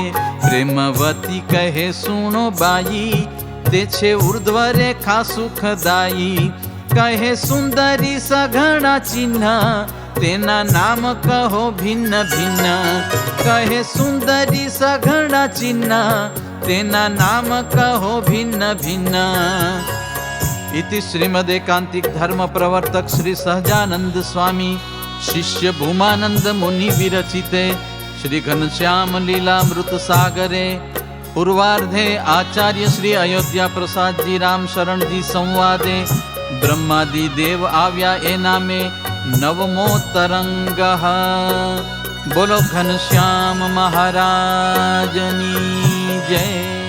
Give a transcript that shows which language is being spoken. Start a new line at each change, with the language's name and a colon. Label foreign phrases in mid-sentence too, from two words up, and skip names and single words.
Gujarati: પ્રેમવતી કહે સુણો બાઈ, તે છે ઉર્ધ્વ રેખા સુખદાયી. કહે સુંદરી સઘળા ચિહ્ન, તેના નામ કહો ભિન્ન ભિન્ન. કહે સુંદરી સઘળા ચિહ્ન, તેના નામ કહો ભિન્ન ભિન્ન.
Sanskrit: इति श्रीमदेकांतिक धर्म प्रवर्तक श्री सहजानंद स्वामी शिष्य भूमानंद मुनि विरचिते श्री घनश्याम लीलामृत सागरे पूर्वार्धे आचार्य श्री अयोध्या प्रसाद जी राम शरण जी संवादे ब्रह्मादि देव
Gujarati: આવ્યા એ નામે
Sanskrit: नवमो तरंगः।
Gujarati: બોલો ઘનશ્યામ મહારાજની જય।